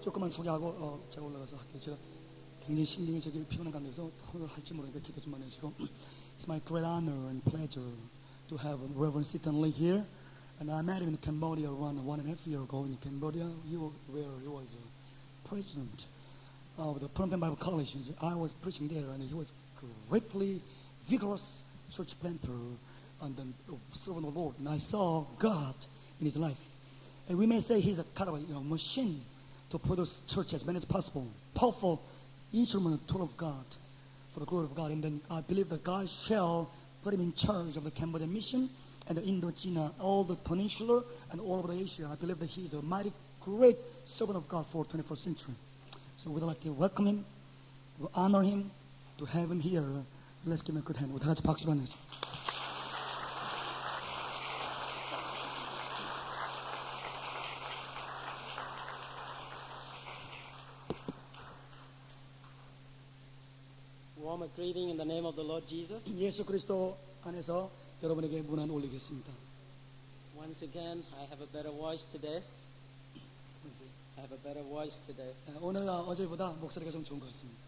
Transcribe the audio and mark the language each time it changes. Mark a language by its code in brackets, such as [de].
[ko] 소개하고 제가 올라가서 할게요. 제가 굉장히 심령이 저기 피곤한 가운데서 오늘 할지 모르니까 기도 좀 해주시고. [en] It's my great honor and pleasure to have Reverend Sitan Lee here. And I met him in Cambodia around 1.5 years ago. In Cambodia, where he was president of the Phnom Penh Bible College. I was preaching there, and he was greatly vigorous church planter and then servant of the Lord. And I saw God in his life. And we may say he's a kind of a machine to produce church as many as possible. Powerful instrument, tool of God, for the glory of God. And then I believe that God shall put him in charge of the Cambodian mission and the Indochina, all the peninsula and all over Asia. I believe that he is a mighty great servant of God for 21st century. So we'd like to welcome him, to honor him, to have him here. So let's give him a good hand. [ko] 우리 다 같이 박수로 하는 것입니다. [en] Warm greeting in the name of the Lord Jesus. [ko] 예수 그리스도 안에서 여러분에게 문안 올리겠습니다. [en] Once again, I have a better voice today. I have a better voice today. [ko] 오늘 어제보다 목소리가 좀 좋은 것 같습니다.